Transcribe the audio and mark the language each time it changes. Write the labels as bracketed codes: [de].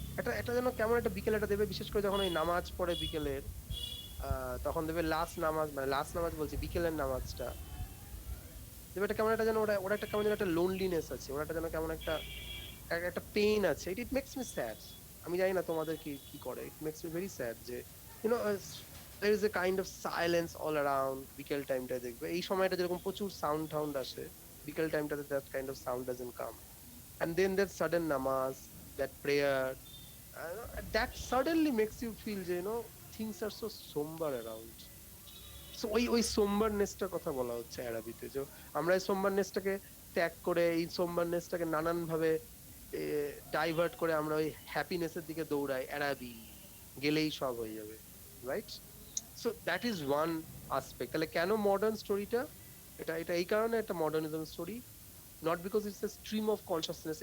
[bn] এটা এটা যেন কেমন একটা বিকেল এটা দেবে, বিশেষ করে যখন ওই নামাজ পড়ে বিকেলের, তখন দেবে লাস্ট নামাজ, মানে লাস্ট নামাজ বলছি বিকেলের নামাজটা দেবে, এটা কেমন একটা যেন ওরা ওরা একটা কেমন যেন একটা লোনলিনেস আছে, ওরা একটা যেন কেমন একটা একটা পেইন আছে, [en] It it makes me sad. [bn] আমি জানি না তোমাদের কি কি করে, [en] it makes me very sad যে you know there is a kind of silence all around [bn] বিকেল টাইমটায় দেখবে, এই সময়টা যেরকম প্রচুর সাউন্ড টাউন্ড আসে, বিকেল টাইমটাতে [en] that kind of sound doesn't come, and then that sudden namaz, that prayer, that suddenly makes you feel যে things are so somber around. [bn] So ওই সোমবারনেসটার কথা বলা হচ্ছে অ্যারাবিতে, যে আমরা এই সোমবারনেসটাকে ত্যাগ করে এই সোমবারনেসটাকে নানান ভাবে ডাইভার্ট করে আমরা ওই হ্যাপিনেসের দিকে দৌড়াই, অ্যারাবি গেলেই সব হয়ে যাবে, right? [en] So that is one aspect. [bn] তাহলে কেন মডার্ন স্টোরিটা, এটা এটা এই কারণে একটা modernism story, [en] Not because it's a stream of consciousness.